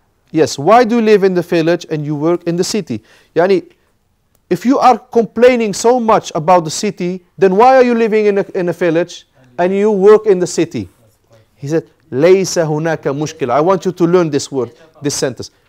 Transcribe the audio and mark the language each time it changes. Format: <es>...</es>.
<en>Yes, why do you live in the village and you work in the city? Yani, if you are complaining so much about the city, then why are you living in a village and you work in the city? He said,</en> <ar>ليس هناك مشكلة.</ar> <en>I want you to learn this word, this sentence.</en>